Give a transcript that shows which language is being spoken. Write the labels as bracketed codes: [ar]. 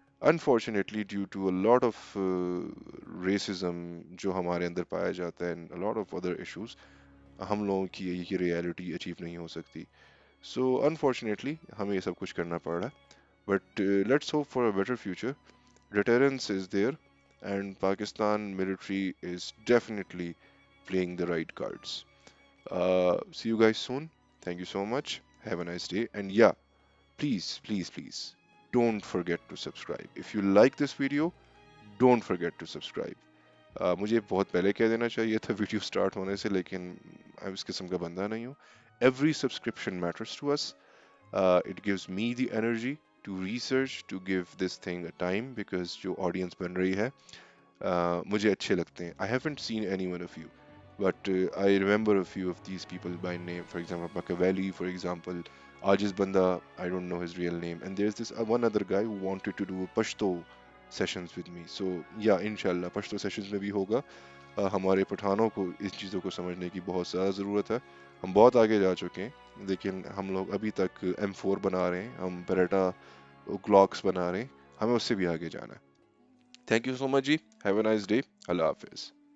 [en] unfortunately due to a lot of racism [hi] जो हमारे अंदर पाया जाता है [en] and a lot of other issues, [hi] हम लोगों की ये रियलिटी अचीव नहीं हो सकती। सो अनफॉर्चुनेटली हमें ये सब कुछ करना पड़ रहा है, [en] But let's hope for a better future. Deterrence is there, and Pakistan military is definitely playing the right cards. See you guys soon. Thank you so much. Have a nice day. And yeah, please, don't forget to subscribe. If you like this video, don't forget to subscribe. [hi] मुझे बहुत पहले कह देना चाहिए था video start होने से, लेकिन मैं उस किस्म का बंदा नहीं हूँ। [en] Every subscription matters to us. It gives me the energy to research, to give this thing a time, because [hi] जो audience बन रही है मुझे अच्छे लगते हैं। [en] I haven't seen any one of you, but I remember a few of these people by name. For example, Machiavelli, for example, Ajiz Banda, I don't know his real name. And there's this one other guy who wanted to do Pashto sessions with me. So yeah, inshallah, Pashto sessions [hi] में भी होगा। हमारे पठानों को इस चीज़ों को समझने की बहुत ज़्यादा ज़रूरत है। हम बहुत आगे जा चुके हैं, लेकिन हम लोग अभी तक M4 बना रहे हैं, हम बेरेटा ग्लॉक्स बना रहे हैं, हमें उससे भी आगे जाना है। [en] thank you so much जी, have a nice day, [hi] अल्लाह हाफिज़।